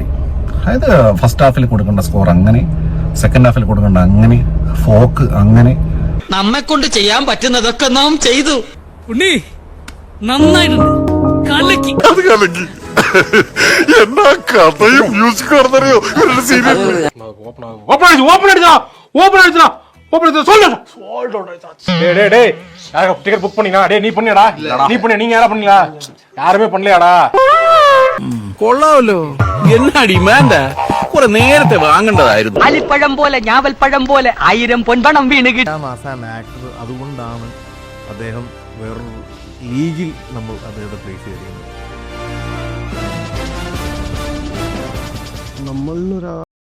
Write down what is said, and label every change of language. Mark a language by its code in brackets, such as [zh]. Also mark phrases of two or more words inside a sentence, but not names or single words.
[ml] അതായത് ഫസ്റ്റ് ഹാഫിൽ കൊടുക്കേണ്ട സ്കോർ അങ്ങനെ, സെക്കൻഡ് ഹാഫിൽ കൊടുക്കേണ്ട അങ്ങനെ, ഫോക്ക് അങ്ങനെ. നമ്മെ കൊണ്ട് ചെയ്യാൻ പറ്റുന്നതൊക്കെ നാം ചെയ്തു. ഉണ്ണി നന്നായിട്ടുണ്ട്, കലക്കി. എന്നാ കഥയും മ്യൂസിക് പറഞ്ഞറിയോ? [ta] டிக்கெட் புக் பண்ணினா? டேய் நீ பண்ணியாடா? நீ பண்ணியா? நீங்க யாரா பண்ணீங்களா? யாருமே பண்ணலையாடா? [ml] കൊള്ളാമല്ലോ. എന്നാടി വേണ്ട, കുറെ നേരത്തെ വാങ്ങേണ്ടതായിരുന്നു. അലിപ്പഴം പോലെ ഞാവൽപ്പഴം പോലെ 1000 പൊൻപണം വീണ് കിട്ടി. മാസാൻ ആക്ടർ, അതുകൊണ്ടാണ് അദ്ദേഹം വേറൊരു ലീഗിൽ നമ്മൾ അദ്ദേഹത്തെ പ്ലേസ് ചെയ്തിരിക്കുന്നത്.